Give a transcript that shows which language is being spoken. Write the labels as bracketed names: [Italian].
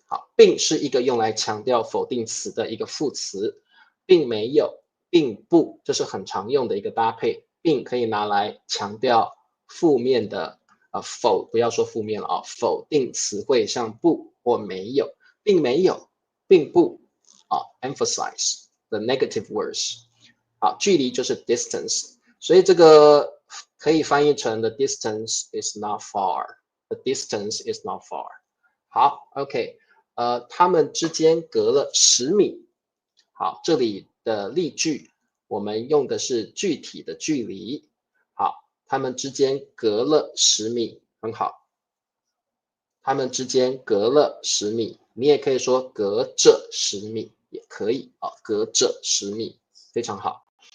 [Chinese] 好，并是一个用来强调否定词的一个副词，并没有，并不，这是很常用的一个搭配。并可以拿来强调负面的否，不要说负面了啊，否定词汇像不或没有，并没有，并不 [English] emphasize the negative words。 [Chinese] 好，距离就是 distance，所以这个可以翻译成 [English] the distance is not far， [Chinese] the distance is not far。好 ，OK， 他们之间隔了10米。好，这里的例句我们用的是具体的距离。好，他们之间隔了10米，很好。他们之间隔了10米，你也可以说隔着10米，也可以啊，隔着10米，非常好。